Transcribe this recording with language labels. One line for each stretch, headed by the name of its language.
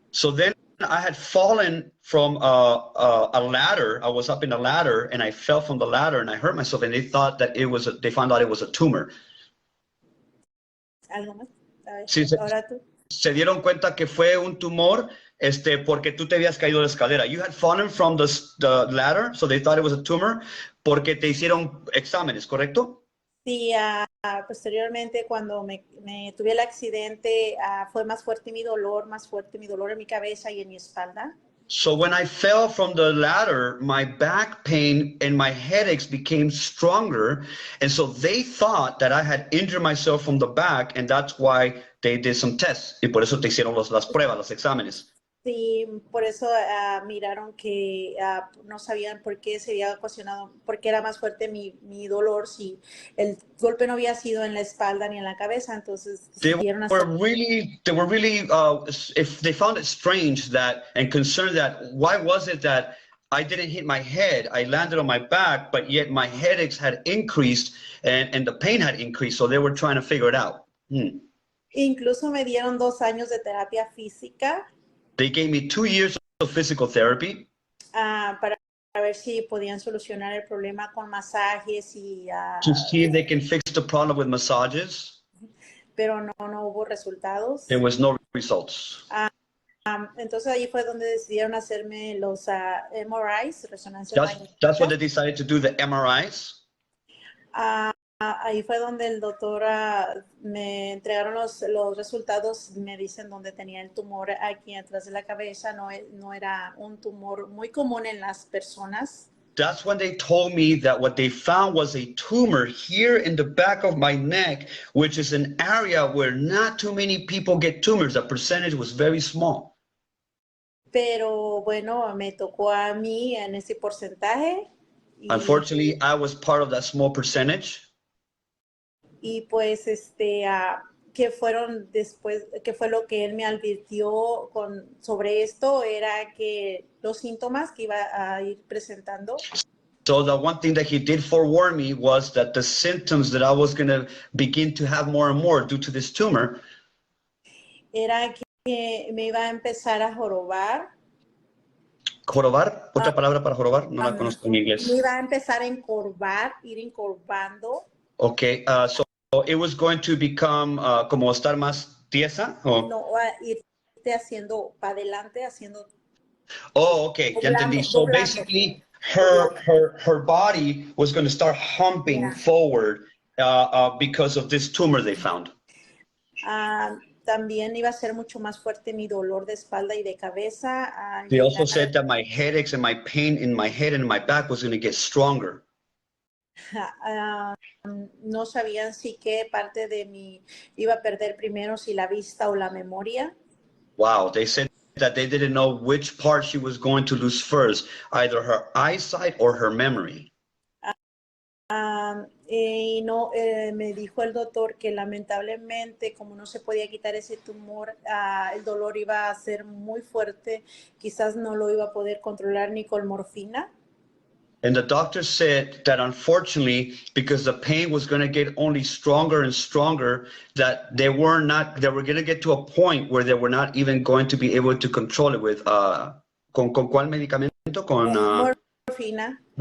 English: So then I had fallen from a ladder. I was up in a ladder and I fell from the ladder and I hurt myself, and they thought that they found out it was a tumor.
Spanish: ¿Algo más? Sí, ahora tú. Se dieron cuenta que fue un tumor porque tú te habías caído de la escalera.
English: You had fallen from the ladder, so they thought it was a tumor
Spanish: porque te hicieron exámenes, ¿correcto? Sí, posteriormente cuando me tuve el accidente fue más fuerte mi dolor en mi cabeza y en mi espalda.
English: So when I fell from the ladder, my back pain and my headaches became stronger, and so they thought that I had injured myself from the back, and that's why they did some tests.
Spanish: Y por eso te hicieron las pruebas, los exámenes. Sí, por eso miraron que no sabían por qué se había ocasionado, porque era más fuerte mi dolor, si el golpe no había sido en la espalda ni en la cabeza, entonces
English: they were really if they found it strange that and concerned that why was it that I didn't hit my head, I landed on my back, but yet my headaches had increased and the pain had increased, so they were trying to figure it out.
Spanish: Incluso me dieron 2 años de terapia física.
English: They gave me 2 years of physical therapy.
Spanish: Para ver si podían solucionar el problema con masajes y
English: to see if they can fix the problem with massages.
Spanish: pero no hubo resultados.
English: There was no results.
Spanish: Entonces ahí fue donde decidieron hacerme los MRIs, resonancias
English: That's when they
Spanish: magnéticas.
English: decided to do the MRIs.
Spanish: Ahí fue donde el doctor me entregaron los resultados, me dicen dónde tenía el tumor aquí atrás de la cabeza. No era un tumor muy común en las personas.
English: That's when they told me that what they found was a tumor here in the back of my neck, which is an area where not too many people get tumors. The percentage was very small.
Spanish: Pero bueno, me tocó a mí en ese porcentaje.
English: Unfortunately, I was part of that small percentage.
Spanish: Y pues que fueron después, que fue lo que él me advirtió sobre esto, era que los síntomas que iba a ir presentando.
English: So the one thing that he did forewarn me was that the symptoms that I was going to begin to have more and more due to this tumor
Spanish: Era que me iba a empezar a jorobar. ¿Jorobar? ¿Otra palabra para jorobar? No la conozco en inglés. Me iba a empezar a ir encorvando.
English: Okay, so it was going to become
Spanish: como estar más tiesa. ¿O? No, irte haciendo para adelante, haciendo. Oh, okay, ya entendí.
English: So basically, her body was going to start humping forward because of this tumor they found.
Spanish: También iba a ser mucho más fuerte mi dolor de espalda y de cabeza.
English: They also said that my headaches and my pain in my head and my back was going to get stronger.
Spanish: No sabían si qué parte de mí iba a perder primero, si la vista o la memoria.
English: Wow, they said that they didn't know which part she was going to lose first, either her eyesight or her memory.
Spanish: Y no, me dijo el doctor que lamentablemente, como no se podía quitar ese tumor, el dolor iba a ser muy fuerte, quizás no lo iba a poder controlar ni con morfina.
English: And the doctor said that unfortunately, because the pain was going to get only stronger and stronger, that they were going to get to a point where they were not even going to be able to control it with,
Spanish: ¿con cuál medicamento? Con morfina.